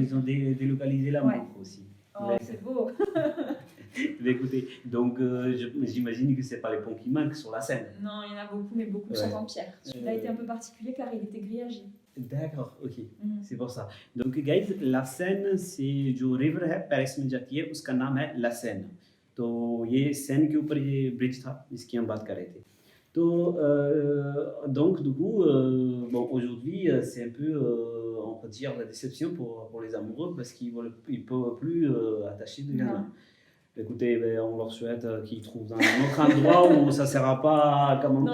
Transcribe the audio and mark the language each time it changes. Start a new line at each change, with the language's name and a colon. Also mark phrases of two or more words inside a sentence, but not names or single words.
French: Ils ont délocalisé la montre aussi. Oh, c'est beau. Mais écoutez, donc j'imagine que c'est pas les ponts qui manquent sur la Seine. Non, il y en a beaucoup, mais beaucoup sont en pierre. Celui-là était un peu particulier car il était grillagé. D'accord, ok, c'est pour ça. Donc guys, la Seine, c'est
Hindi: जो river है पेरिस में जाती है, उसका नाम है
French: La Seine.
Hindi: तो ये Seine के ऊपर ये ब्रिज था जिसकी हम बात कर रहे थे.
French: Donc du coup, bon, aujourd'hui, c'est un peu, on peut dire, la déception pour les amoureux parce qu'ils ne peuvent plus attacher de gamins. Écoutez, ben, on leur souhaite qu'ils trouvent un autre endroit où ça ne sera pas comme un pont.